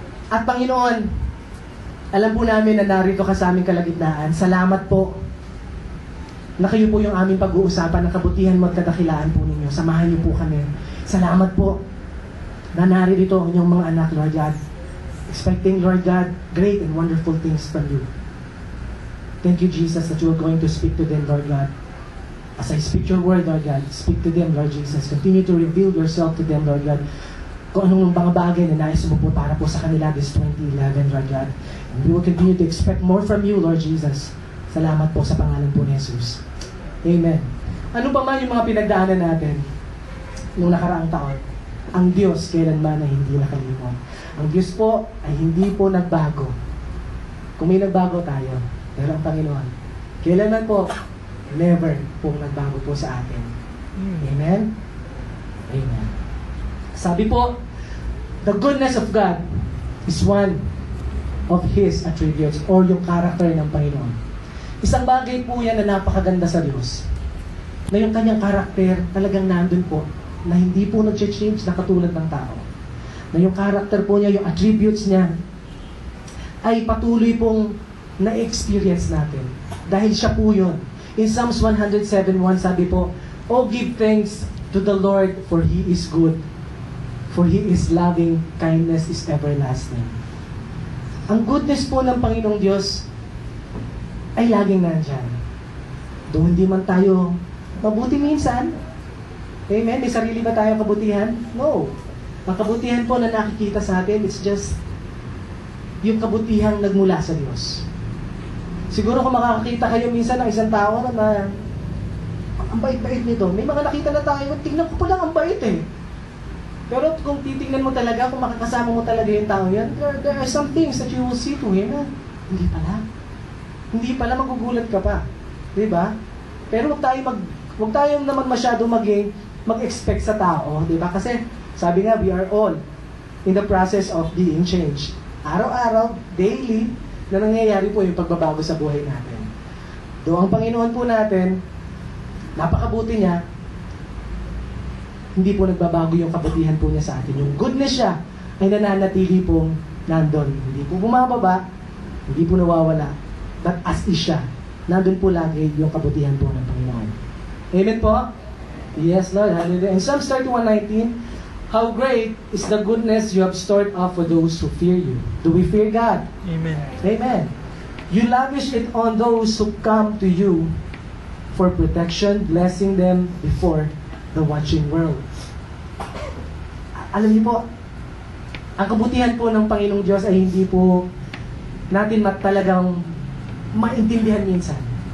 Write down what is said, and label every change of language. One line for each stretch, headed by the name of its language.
Filipino: At Panginoon, alam po namin na narito ka sa aming kalagitnaan. Salamat po na kayo po yung aming pag-uusapan ng kabutihan mo at kadakilaan po ninyo. Samahan niyo po kami. Salamat po na narito ang inyong mga anak, Lord God.
English: Expecting, Lord God, great and wonderful things from you. Thank you, Jesus, that you are going to speak to them, Lord God. As I speak your word, Lord God, speak to them, Lord Jesus. Continue to reveal yourself to them, Lord God.
Filipino: Kung anong mga bagay na nais mo po para po sa kanila this 2011, Lord God.
English: And we will continue to expect more from you, Lord Jesus.
Filipino: Salamat po sa pangalan po ni Jesus. Amen. Ano pa man yung mga pinagdaanan natin noong nakaraang taon, ang Diyos kailanman ay hindi nakalimot. Ang Diyos po ay hindi po nagbago. Kung may nagbago tayo, pero ang Panginoon, kailanman po, never pong nagbago po sa atin. Amen? Amen.
English: Sabi po, the goodness of God is one of His attributes
Filipino: or yung character ng Panginoon. Isang bagay po yan na napakaganda sa Diyos. Na yung kanyang character talagang nandun po na hindi po nag-change na katulad ng tao. Na yung character po niya, yung attributes niya, ay patuloy pong na-experience natin. Dahil siya po yun.
English: In Psalms 107:1 sabi po, "Oh, give thanks to the Lord, for He is good. For His loving kindness is everlasting."
Filipino: Ang goodness po ng Panginoong Diyos ay laging nandyan. Doon hindi man tayo mabuti minsan, amen? May sarili ba tayong kabutihan? No. Ang kabutihan po na nakikita sa atin, it's just yung kabutihang nagmula sa Diyos. Siguro kung makakakita kayo minsan ng isang tao na ang bait-bait nito, may mga nakita na tayo, tingnan ko pa lang ang bait eh. Pero kung titingnan mo talaga, kung makakasama mo talaga yung tao yan,
English: there are some things that you will see to him
Filipino: na hindi pala. Hindi pala, magugulat ka pa. Diba? Pero huwag tayo naman masyado mag-expect sa tao, di ba? Kasi sabi nga,
English: we are all in the process of being changed.
Filipino: Araw-araw, daily, na nangyayari po yung pagbabago sa buhay natin. Doon ang Panginoon po natin, napakabuti niya, hindi po nagbabago yung kabutihan po niya sa atin. Yung goodness siya ay nananatili pong nandun. Hindi po bumababa, hindi po nawawala. But as is siya, nandun po lagi yung kabutihan po ng Panginoon. Amen po? Yes, Lord. Hallelujah.
English: In Psalms 31:19, "How great is the goodness you have stored up for those who fear you." Do we fear God? Amen. Amen. "You lavish it on those who come to you for protection, blessing them before the watching world."
Filipino: Alam niyo po, ang kabutihan po ng Panginoong Diyos ay hindi po natin talagang maintindihan minsan.